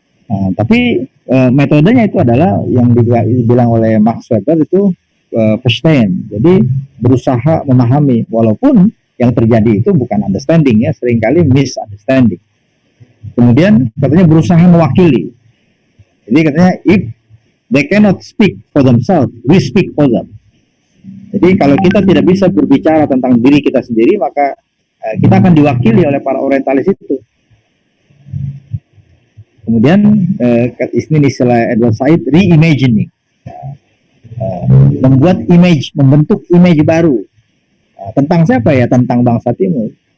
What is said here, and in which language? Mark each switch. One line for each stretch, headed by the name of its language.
Indonesian: Tapi metodenya itu adalah yang dibilang oleh Max Weber itu verstehen. Jadi berusaha memahami, walaupun yang terjadi itu bukan understanding ya, seringkali misunderstanding. Kemudian katanya berusaha mewakili. Jadi katanya
English: if they cannot speak for themselves, we speak for them.
Indonesian: Jadi kalau kita tidak bisa berbicara tentang diri kita sendiri, maka kita akan diwakili oleh para orientalis itu. Kemudian ini istilah Edward Said, reimagining, membuat image, membentuk image baru tentang siapa ya, tentang bangsa Timur.